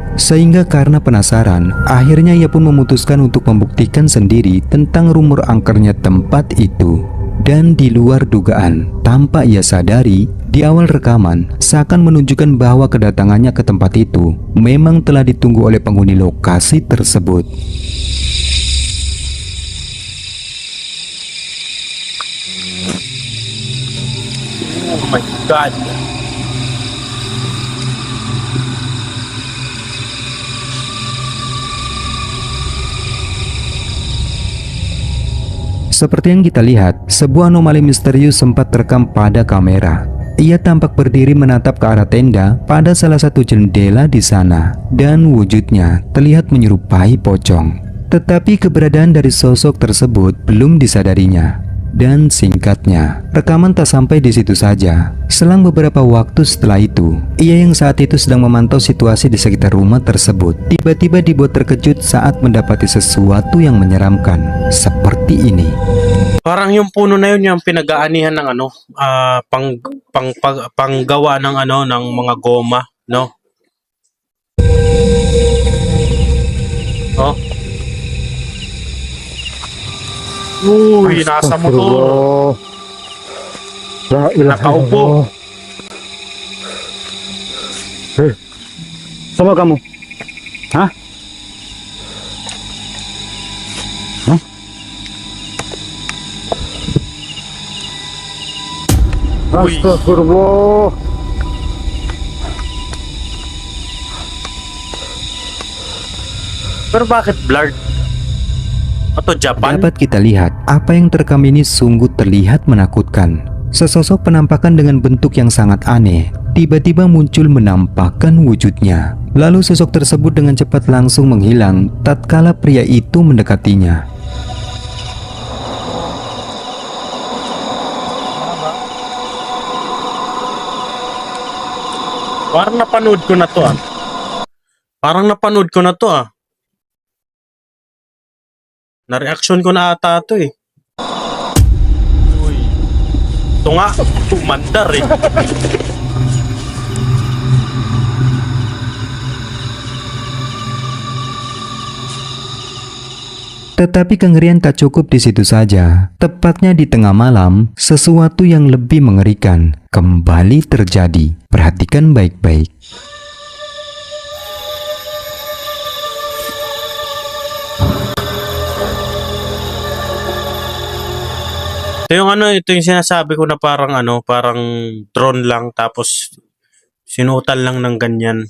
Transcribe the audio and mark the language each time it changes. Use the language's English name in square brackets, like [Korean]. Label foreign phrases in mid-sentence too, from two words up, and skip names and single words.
[Indonesian] Sehingga karena penasaran, akhirnya ia pun memutuskan untuk membuktikan sendiri tentang rumor angkernya tempat itu. Dan di luar dugaan, tanpa ia sadari, di awal rekaman seakan menunjukkan bahwa kedatangannya ke tempat itu memang telah ditunggu oleh penghuni lokasi tersebut. [English] Oh my God. [Indonesian] Seperti yang kita lihat, sebuah anomali misterius sempat terekam pada kamera. Ia tampak berdiri menatap ke arah tenda pada salah satu jendela di sana, dan wujudnya terlihat menyerupai pocong. Tetapi keberadaan dari sosok tersebut belum disadarinya. Dan singkatnya, rekaman tak sampai di situ saja. Selang beberapa waktu setelah itu, ia yang saat itu sedang memantau situasi di sekitar rumah tersebut tiba-tiba dibuat terkejut saat mendapati sesuatu yang menyeramkan seperti ini. [Filipino] Parang yung puno na yun yung pinag-aanihan ng ano, panggawa ng ano ng mga goma, no? Oh. Uy, nasa motor. Nakaupo. [Indonesian] Sama kamu? Hah? Uy. [Filipino] Astagfirullah. Pero bakit blurred? [Indonesian] Atau Japan? Dapat kita lihat, apa yang terekam ini sungguh terlihat menakutkan. Sesosok penampakan dengan bentuk yang sangat aneh tiba-tiba muncul menampakkan wujudnya. Lalu sosok tersebut dengan cepat langsung menghilang tatkala pria itu mendekatinya. [Filipino] Parang napanood ko na to ah. Parang napanood ko na to ah. Na-reaction ko na ata to eh. Uy. Ito nga, umandar eh. [Indonesian] Tetapi kengerian tak cukup di situ saja. Tepatnya di tengah malam, sesuatu yang lebih mengerikan kembali terjadi. Perhatikan baik-baik. [Filipino] Ito yung ano, ito yung sinasabi ko na parang ano, parang drone lang tapos sinuotan lang ng ganyan.